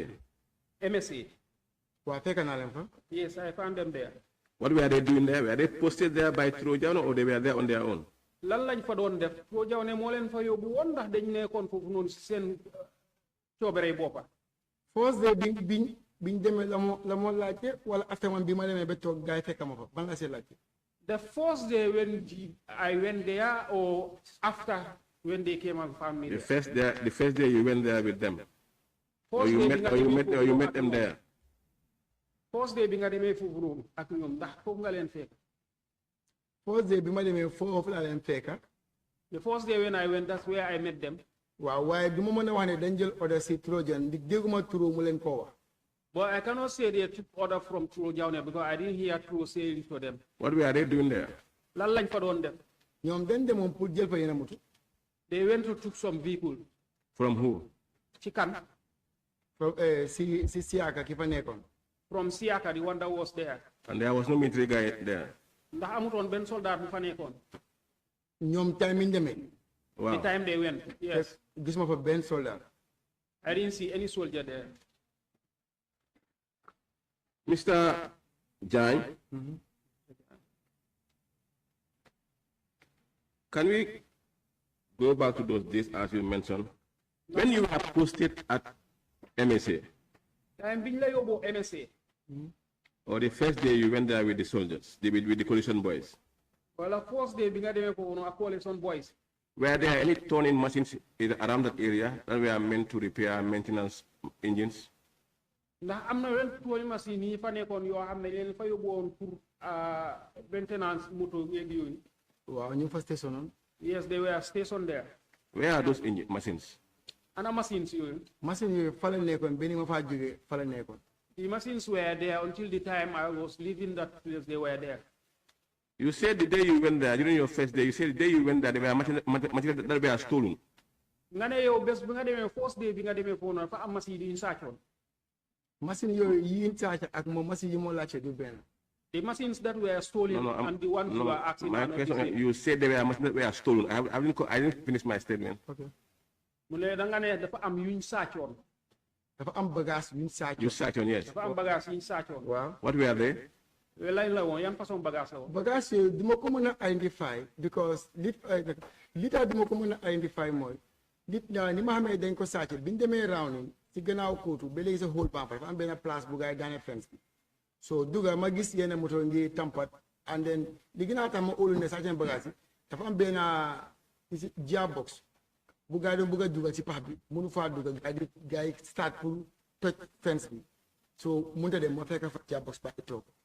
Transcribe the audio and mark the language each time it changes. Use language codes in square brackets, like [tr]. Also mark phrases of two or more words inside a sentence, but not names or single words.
[wo] MSA. Waa fekk naa leen fa. [en] Yes, I found them there. What were they doing there? Were they posted there by Trojan or they were there on their own? [wo] Lan lañ fa doon def Trojan ne moo leen fa yóbbu woon ndax dañ nekkoon foofu noonu si seen coobere boppa. [en] First day [wo] biñ demee la moo laajte wala after man bi ma demee ba toog gars yi fekk ma fa ban la see laajte. [en] The first day when I went there or after when they came and found me The there? first day you went there with them. Or First you day met [wo] bi nga [en] or you [wo] demee [en] met or you [wo] foofu [en] met [wo] ak [en] them [wo] ñoom. [en] there. First day [wo] bi nga demee foofu noonu ak ñoom ndax foofu nga leen fekk. [en] First day [wo] bi ma demee foofu laa leen fekka. [en] The first day when I went, that's where I met them. [wo] waaw waaye du ma mën a wax ne dañ jël order si Trojan di dégguma turu mu leen koo wax. [en] But I cannot say they took order from Trojan because I didn't hear Tro say it to them. What were they doing there? [wo] Lan lañ fa doon def. ñoom dañ demoon pour jël fa yeneen moto. [en] They went to took some vehicle. From who? [wo] Ci kan. si Siaka ki fa nekkoon. [en] From Siaka, the one that was there. And there was no military guy there. [wo] Ndax amutoon benn soldat bu fa nekkoon. ñoom time ñu demee. [en] The Wow. time they went, yes. [wo] gis ma fa benn soldat. [en] I didn't see any soldier there. Mr. Jain, can we go back to those days as you mentioned? When you were posted at MSA, [wo] Time biñ la yóbbu MSA. [en] or the first day you went there with the soldiers, with the coalition boys, [wo] Wala [en] first day [wo] bi nga demee ko woon ak [en] coalition boys. were there any turning machines around that area that were meant to repair maintenance engines? [wo] Ndax am na wenn [en] tool machine [wo] yi fa nekkoon yoo xam ne leen fa yóbbu woon pour maintenance moto yeeg yooyu. waaw ñu fa station noonu. [en] Yes, they were stationed there. Where are those machines? [wo] Ana machines yooyu. machine yooyu fa la nekkoon benn ma faa jógee fa la nekkoon. [en] The machines were there until the time I was leaving that place, they were there. You said the day you went there, during your first day, you said the day you went there, there were materials that were stolen. [wo] Nga ne yow bés bi nga demee [en] first day [wo] bi nga demee foofu noonu fa am machine yi ñu sàccoon. machine yooyu yi ñu saaca ak moom machine yi moo laajte du benn. [en] The machines that were stolen and the ones you are asking my are not the question, same. you said there were machines that were stolen. I didn't finish my statement. ok [wo] Mu ne da nga ne dafa am yuñ sàccoon. dafa am bagage yu ñu saaca. [en] You sat on, yes. [wo] Dafa am bagage yuñ sàccoon. waaw [en] What were they? [wo] Lañ la woon yan façon bagage la woon. bagage yooyu du ma ko mën a identify because li tax du ma ko mën a identify mooy ni ma xamee dañ ko sàcc bi ñu demee round ni si gannaaw kóotu ba léegi sa whole pampa dafa am benn place bu gaay daane fence bi so duga ma gis yenn moto ngi tampat [en] and then [wo] li gën a tax ma óolu ne sàcc bagage yi dafa am benn gearbox bu gaay doon bëgg a dugal ci pax bi mënu faa dugal gaay yi start pour toj fence bi so mënta dem ma fekk fa gearbox ba toog.